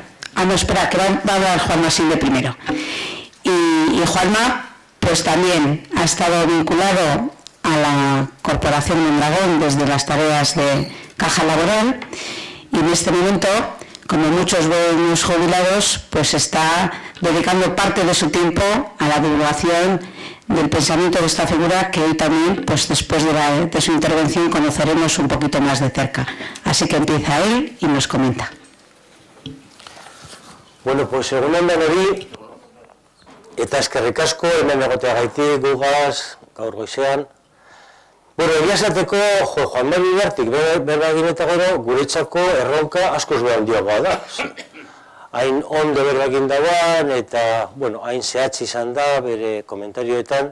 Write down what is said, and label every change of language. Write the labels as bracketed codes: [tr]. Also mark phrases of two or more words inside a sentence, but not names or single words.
[es] No, espera, que va a hablar Juan Masinde primero. Y Juanma, pues también ha estado vinculado a la Corporación Mondragón desde las tareas de caja laboral y en este momento, como muchos buenos jubilados, pues está dedicando parte de su tiempo a la divulgación del pensamiento de esta figura que hoy también, pues después de su intervención, conoceremos un poquito más de cerca. Así que empieza él y nos comenta. Bueno, pues [eu] egun on denoi, eta eskerrik asko hemen egoteagatik gugaz, gaur goizean. Bueno, egia esateko, Juan Mari Ibartik berba egin eta gero, guretzako erronka askoz behar handiagoa da. Hain ondo berba egin dauan, eta, bueno, hain zehatz izan da, bere komentarioetan.